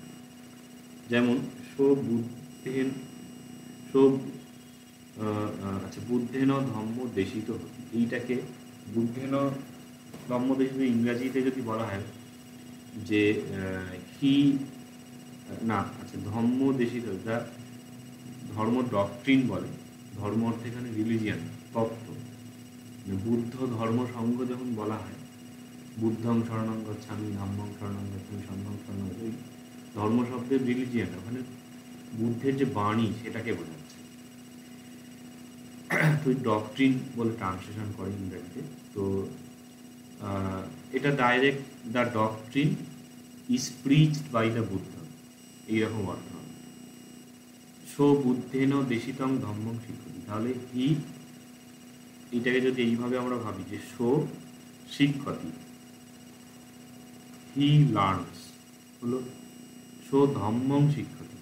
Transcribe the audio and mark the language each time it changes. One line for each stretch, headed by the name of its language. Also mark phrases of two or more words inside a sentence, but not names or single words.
Bangla: যেমন
Pali: শো বুদ্ধেন,
Bangla: শো আচ্ছা
Pali: বুদ্ধেন ধম্ম দেশিত,
Bangla: এইটাকে
Pali: বুদ্ধেন ধম্ম দেশিত
Bangla: ইংরাজিতে যদি বলা হয় যে হি, না আচ্ছা
Pali: ধম্ম দেশিত,
Bangla: যা ধর্ম ডক্ট্রিন বলে, ধর্ম অর্থে এখানে রিলিজিয়ান তত্ত্ব, বুদ্ধ ধর্ম সংঘ যখন বলা হয়,
Pali: বুদ্ধং শরণং গচ্ছামি, ধম্মং শরণং গচ্ছামি, সংঘং শরণং,
Bangla: ওই ধর্ম শব্দের রিলিজিয়ান ওখানে বুদ্ধের যে বাণী সেটাকে বোঝাচ্ছে। তো ডক্ট্রিন বলে ট্রান্সলেশন করে ইংরেজিতে। তো এটা ডাইরেক্ট
English: the doctrine is preached by the Buddha,
Bangla: এইরকম অর্থ হবে।
Pali: সো বুদ্ধেন দেশিতং ধম্মং শিক্ষতি।
Bangla: তাহলে হি, এটাকে যদি এইভাবে আমরা ভাবি যে
Pali: সো শিক্ষতি,
English: he learns,
Bangla: হলো
Pali: সো ধম্মং শিক্ষতি।